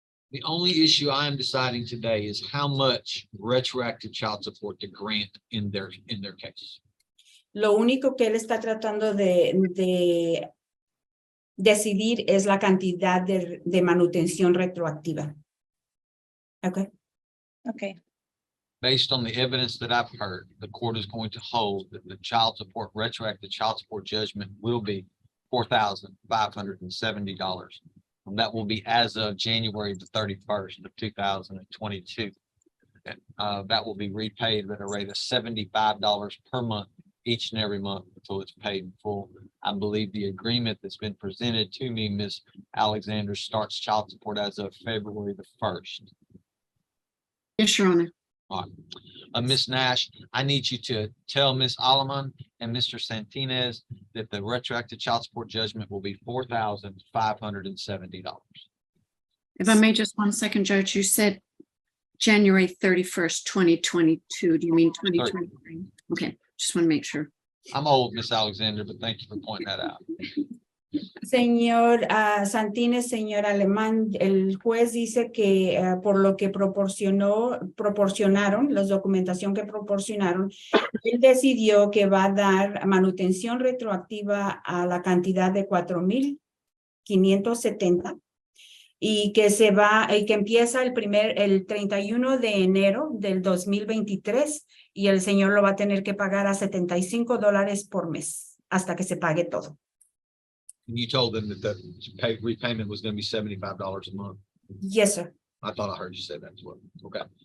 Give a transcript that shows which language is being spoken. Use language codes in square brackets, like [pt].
[en] The only issue I am deciding today is how much retroactive child support to grant in their case. [es] Lo único que él está tratando de decidir es la cantidad de manutención retroactiva. [en] Okay. Okay. Based on the evidence that I've heard, the court is going to hold that the retroactive child support judgment will be $4,570. And that will be as of January the 31st of 2022. That will be repaid at a rate of $75 per month, each and every month until it's paid in full. I believe the agreement that's been presented to me, Ms. Alexander, starts child support as of February the 1st. Yes, Your Honor. All right. Ms. Nash, I need you to tell Ms. Alaman and Mr. Santinez that the retroactive child support judgment will be $4,570. If I may, just 1 second, Judge, you said January 31st, 2022. Do you mean 2023? Okay, just want to make sure. I'm old, Ms. Alexander, but thank you for pointing that out. [es] Señor Santínez, señor Alemán, el juez dice que por lo que proporcionaron, la documentación que proporcionaron, él decidió que va a dar manutención retroactiva a la cantidad de $4,570 y que que empieza el 31 de enero del 2023 y el señor lo va a tener que pagar a $75 por mes hasta que se pague todo. [en] And you told them that the repayment was going to be $75 a month. Yes, sir. I thought I heard you say that as well. Okay.